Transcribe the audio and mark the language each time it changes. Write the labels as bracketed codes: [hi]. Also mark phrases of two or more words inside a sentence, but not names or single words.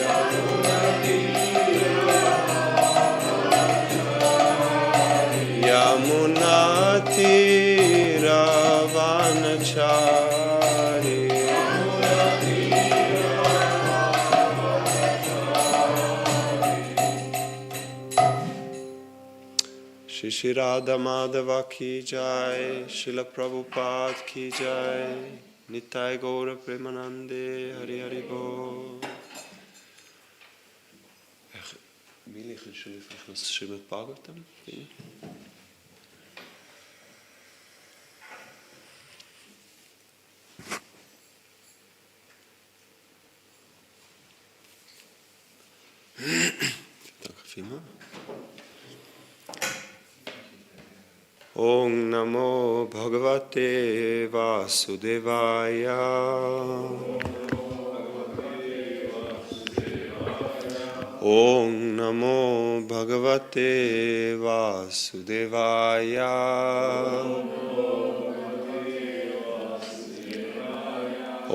[hi] यमुना तीर वनचारी श्री राधा माधव की जय, श्रील प्रभुपाद की जय, निताई गौर प्रेमानंदे, हरि हरि बो. [nl] Mili, kun je even naar Srimad Bhagavatam? Dank je vielmaal. [sa] ॐ नमो भगवते वासुदेवाय. ॐ नमो भगवते वासुदेवाय.